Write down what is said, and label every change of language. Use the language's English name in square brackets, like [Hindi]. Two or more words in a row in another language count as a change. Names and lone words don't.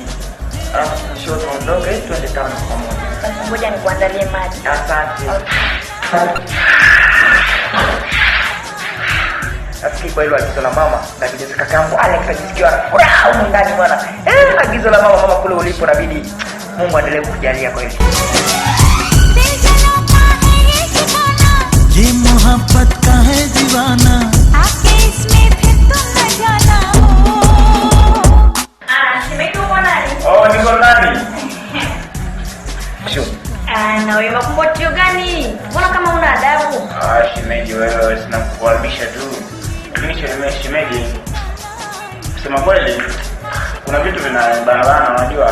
[Swahili] Show tuondoke twende town pamoja. Ngoja nikuandalie maji. Asante. Nafikiri kwa hilo agizo la mama na kijana kakangu Alex ajisikia furaha huko ndani bwana. Agizo la mama kule ulipo inabidi Mungu aendelee kukujalia kwa hilo. [Hindi] ये मोहब्बत का है दीवाना आके इसमें फिर तुम न जाना हो. [Swahili] Shemeji uko nani? Niko ndani. shemeji? Mbona kama una adabu? Shemeji wewe, sina kukuharibisha tu. Lakini shemeji, kusema kweli kuna vitu vinabanana unajua.